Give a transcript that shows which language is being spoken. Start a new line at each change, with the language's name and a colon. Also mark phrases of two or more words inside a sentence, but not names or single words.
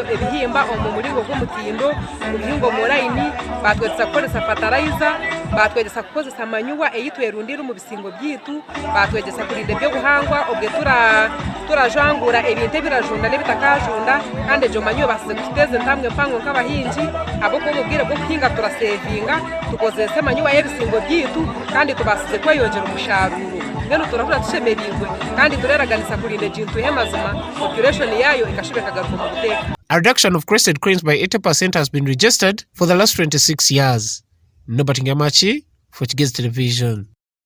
Chiga: ebihimba omu muringo gwo mutindo mu bihingo mu line batwetsa koresa fertilizer batwegesa kukozesa amanyuwa eyitwerundira mu bisingo byitu, batwegesa kurinda ebyo buhangwa obwe turajangura ebintu ebirajunda n'ebitakajunda, kandi egyo manyuwa basize kututeza entamwe mpango nk'abahingi habwokuba obubwire bwo kuhinga turasevinga tukozesa amanyuwa y'ebisingo byitu kandi tubasize kweyongera umusharuro. Mbenu turahura tushemerirwe kandi tureraganisa kurinda ekintu mazima population yayo ikashibe kagaruka mu guteka.
English: A reduction of crested cranes by 80% has been registered for the last 26 years. Nobati Ngamachi for Kigezi Television.